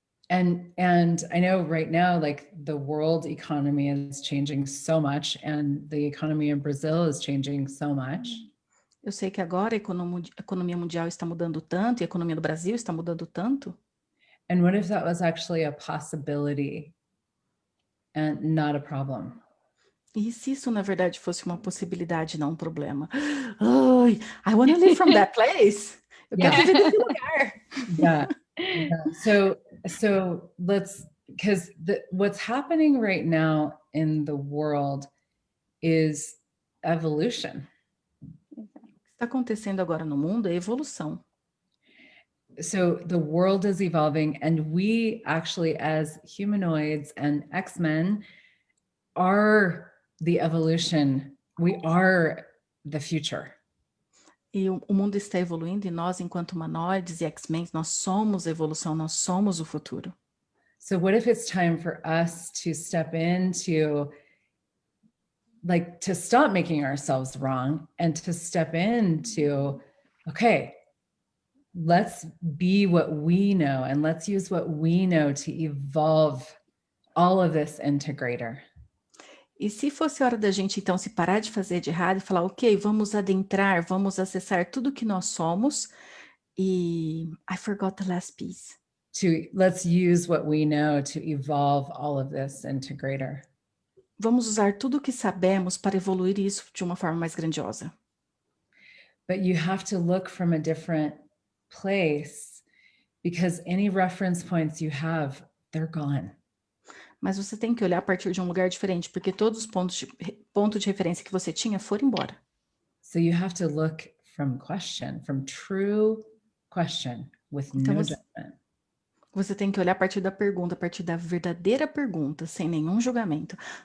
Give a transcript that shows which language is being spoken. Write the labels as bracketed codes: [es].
[en] And I know right now, like the world economy is changing so much, and the economy in Brazil is changing so much. [pt] Eu sei que agora a economia mundial está mudando tanto, e a economia do Brasil está mudando tanto. [en] And what if that was actually a possibility and not a problem? [pt] E se isso, na verdade, fosse uma possibilidade, não um problema? [en] Ai, I want to live from that place. [pt] Eu quero viver desse lugar. Yeah. [en] So let's, because what's happening right now in the world is evolution. [pt] O que está acontecendo agora no mundo é evolução. [en] So the world is evolving, and we actually, as humanoids and X-Men, are the evolution. We are the future. [pt] E o mundo está evoluindo, e nós, enquanto humanoides e X-Men, nós somos a evolução, nós somos o futuro. [en] So what if it's time for us to step into, like, to stop making ourselves wrong and to step into, okay, let's be what we know, and let's use what we know to evolve all of this into greater. [pt] E se fosse hora da gente, então, se parar de fazer de errado e falar, ok, vamos adentrar, vamos acessar tudo que nós somos, e [en] I forgot the last piece. Let's use what we know to evolve all of this into greater. [pt] Vamos usar tudo o que sabemos para evoluir isso de uma forma mais grandiosa. [en] But you have to look from a different place, because any reference points you have, they're gone. [pt] Mas você tem que olhar a partir de um lugar diferente, porque todos os pontos de referência que você tinha foram embora. [en] So you have to look from true question, with [pt] Então [en] no [pt] você, [en] judgment. [pt] você tem que olhar a partir da pergunta, a partir da verdadeira pergunta, sem nenhum julgamento.